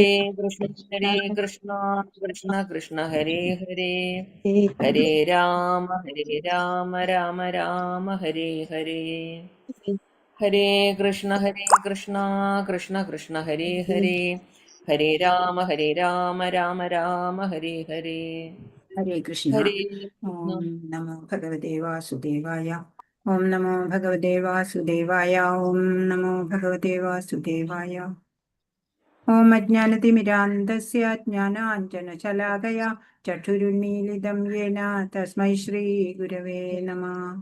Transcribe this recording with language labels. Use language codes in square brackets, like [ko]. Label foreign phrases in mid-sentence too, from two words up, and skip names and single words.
[sa] ഹരേ കൃഷ്ണ കൃഷ്ണ കൃഷ്ണ ഹരേ ഹരേ ഹരേ രാമ രാമ ഹരേ ഹരേ ഹരേ കൃഷ്ണ കൃഷ്ണ കൃഷ്ണ ഹരേ ഹരേ ഹരേ രാമ രാമ ഹരേ ഹരേ ഹരേ കൃഷ്ണ. ഹരേ ഓം നമോ ഭഗവതേ വാസുദേവായ. ഓം നമോ ഭഗവതേ വാസുദേവായ. ഓം നമോ ഭഗവതേ വാസുദേവായ. ഓം അജ്ഞാനതിമിരാന്ധസ്യ ജ്ഞാനാഞ്ജനശലാകയാ ചക്ഷുരുന്മീലിതം യേന തസ്മൈ ശ്രീ ഗുരവേ നമഃ.